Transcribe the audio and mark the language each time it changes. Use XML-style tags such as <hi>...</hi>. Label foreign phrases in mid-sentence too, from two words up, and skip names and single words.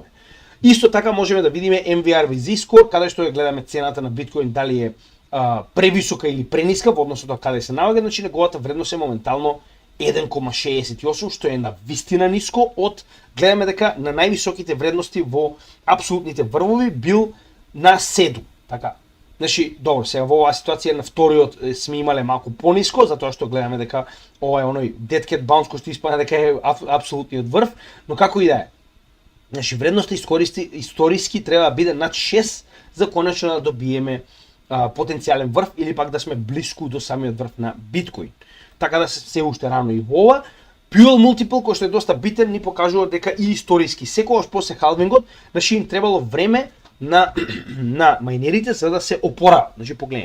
<mk>Исто така можеме да видиме</mk> <en>MVRV score,</en> <mk>каде што ја гледаме цената на биткоин дали е превисока или прениска во однос на тоа каде се наоѓа, значи неговата вредност е моментално 1,68, што е на вистина ниско од, гледаме дека на највисоките вредности во апсолутните врвови бил на 7, така. Значи, добро, сега во оваа ситуација на вториот сме имале малку пониско, затоа што гледаме дека ова е оној</mk> <en>dead cat bounce</en> <mk>кој што испада дека е апсолутниот врв, но како и да е. Значи, вредноста историски треба да биде над 6 за конечно да добиеме потенцијален врв или пак да сме блиску до самиот врв на биткоин. Така да се уште рано и во ова. Puel Multiple, кој што е доста битен, ни покажува дека и историски секогаш после халвингот, значи им требало време на мајнерите за да се опорават. Значи погледнете.</mk>